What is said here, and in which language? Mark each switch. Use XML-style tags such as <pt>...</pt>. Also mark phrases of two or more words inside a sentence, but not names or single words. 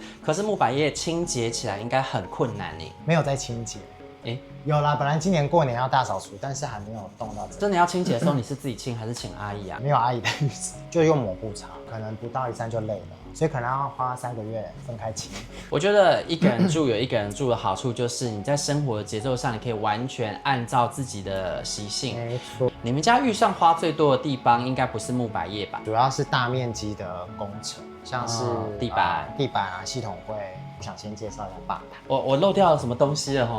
<zh>可是木百葉清潔起來應該很困難呢。沒有在清潔。有啦，本來今年過年要大掃除，但是還沒有動到這個。真的要清潔的時候，你是自己清還是請阿姨啊？沒有阿姨的意思，就用抹布擦，可能不到1、3就累了，所以可能要花3個月分開清。我覺得一個人住有一個人住的好處，就是你在生活的節奏上，你可以完全按照自己的習性。沒錯。你們家預算花最多的地方，應該不是木百葉吧？主要是大面積的工程，像是地板系統櫃。我想先介紹一下吧台。我漏掉了什麼東西了齁？</zh>